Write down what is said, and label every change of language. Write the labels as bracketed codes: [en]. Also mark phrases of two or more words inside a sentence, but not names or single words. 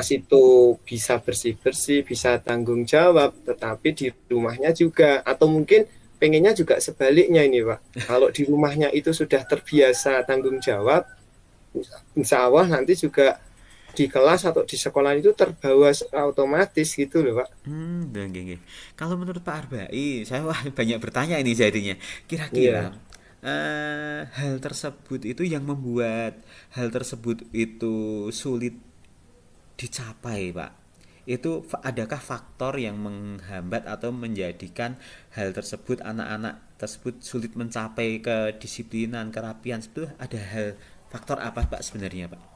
[id] kelas itu bisa bersih-bersih, bisa tanggung jawab, tetapi di rumahnya juga. Atau mungkin pengennya juga sebaliknya ini, Pak. Kalau di rumahnya itu sudah terbiasa tanggung jawab, [ar] insya Allah [id] nanti juga di kelas atau di sekolah itu terbawa otomatis gitu loh, Pak. [jv] Nggih, nggih. [id] Kalau menurut Pak Arbai, saya wah banyak bertanya ini jadinya. Kira-kira Iya. hal tersebut itu yang membuat hal tersebut itu sulit dicapai, Pak? Itu adakah faktor yang menghambat atau menjadikan hal tersebut anak-anak tersebut sulit mencapai kedisiplinan, kerapian itu ada hal faktor apa, Pak sebenarnya, Pak?